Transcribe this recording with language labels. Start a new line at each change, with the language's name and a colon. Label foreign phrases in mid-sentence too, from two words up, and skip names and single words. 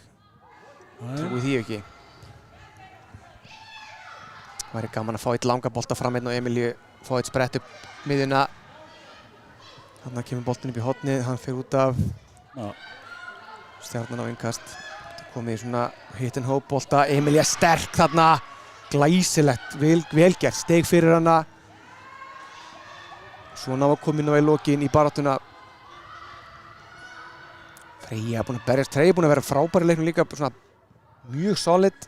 Icelandic: Trúi því ekki. Það væri gaman að fá eitt langa bolta fram einn og Emilíu fá eitt sprett upp miðjuna. Þannig kemur boltin upp í hornið, hann fer út af. Stjarnan á innkast. Komið í svona
English: hit and hope
Icelandic: bolta. Emilía sterk þarna. Glæsilegt, velgert, steg fyrir hana. Svona var komin á í lokin í baráttuna. Freyja búin að berjast, Freyja búin að vera frábær í leiknum líka, svona mjög solid.